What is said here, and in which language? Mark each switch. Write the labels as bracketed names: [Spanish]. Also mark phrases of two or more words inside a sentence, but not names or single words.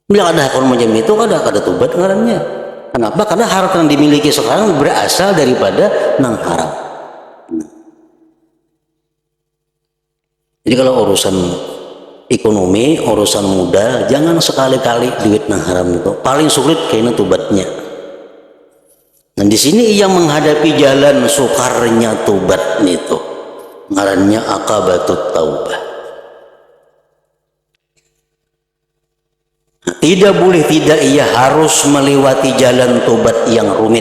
[Banjar] Bila ada hakun macam itu kada tobat ngarannya. [Indonesian] Kenapa? Karena harta yang dimiliki sekarang berasal daripada nang haram. Jadi kalau urusan ekonomi, urusan modal, jangan sekali-kali duit nang haram itu. Paling sulit kayaknya tobatnya. Dan di sini ia menghadapi jalan sukarnya tobat itu. [Banjar] Ngarannya Aqabatut Taubah. Tidak boleh tidak ia harus melewati jalan tobat yang rumit.